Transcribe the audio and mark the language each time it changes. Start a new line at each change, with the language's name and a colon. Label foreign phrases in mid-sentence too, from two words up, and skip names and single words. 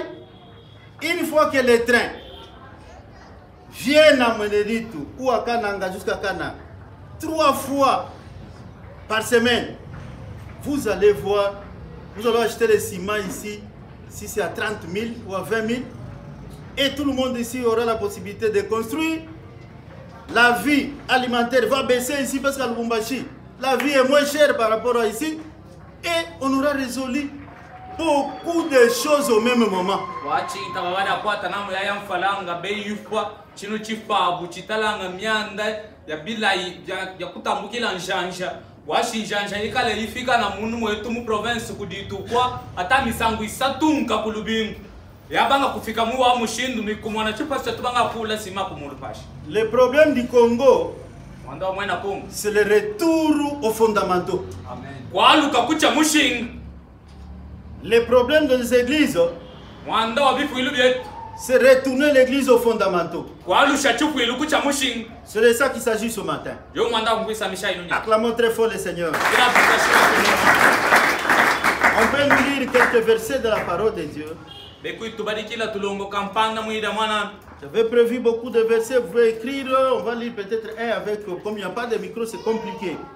French: Une fois que les trains viennent à Meneditu ou à Kananga jusqu'à Kana 3 fois par semaine, vous allez voir, vous allez acheter le ciment ici, si c'est à 30 000 ou à 20 000, et tout le monde ici aura la possibilité de construire. La vie alimentaire va baisser ici parce qu'à Lubumbashi, la vie est moins chère par rapport à ici, et on aura résolu beaucoup de choses au même moment.
Luba-Lulua: Chino chifabu chitalanga mianda ya bilai ya kutambukila njanja washi njanja ikale ifika na munu mwetu mu province kuditukwa ata misangu isatunka kulubingu yabanga kufika mu wa mushindu ni kumwana chipa tubanga kula sima kumulupashi.
French: Le problème du Congo,
Luba-Lulua: mwanda mwena Congo,
French: c'est le retour aux fondamentaux. Amen.
Luba-Lulua: Kwa luka kucha mushinga.
French: Le problème des églises,
Luba-Lulua: mwanda wa bifu ilu byetu,
French: c'est retourner l'église aux fondamentaux. C'est de ça qu'il s'agit ce matin. Acclamons très fort le Seigneur. On peut nous lire quelques versets de la parole de Dieu. J'avais prévu beaucoup de versets, vous pouvez écrire, on va lire peut-être un avec, comme il n'y a pas de micro, c'est compliqué.